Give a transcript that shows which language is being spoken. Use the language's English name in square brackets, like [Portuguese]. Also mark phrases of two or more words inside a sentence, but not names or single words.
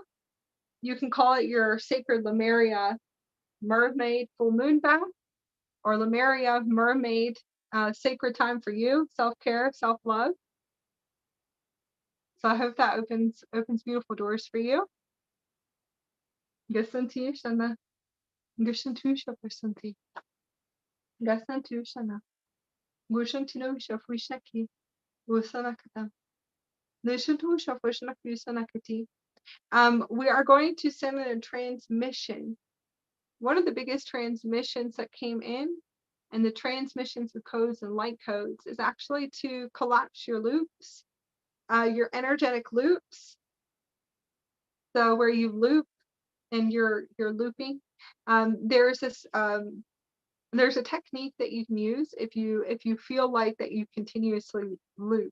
[English] You can call it your sacred Lemuria mermaid full moon bath, or Lemuria mermaid sacred time for you, self-care, self-love. So I hope that opens beautiful doors for you. Gasanti shana. Gashantu shapasanti. Gasantu shana. Gushantino shafwishnaki. Usanakata. Nishantu shafwishnaki usanakati. We are going to send in a transmission. One of the biggest transmissions that came in, and the transmissions of codes and light codes, is actually to collapse your loops, your energetic loops. So where you loop and you're looping, there's a technique that you can use if you feel like that you continuously loop.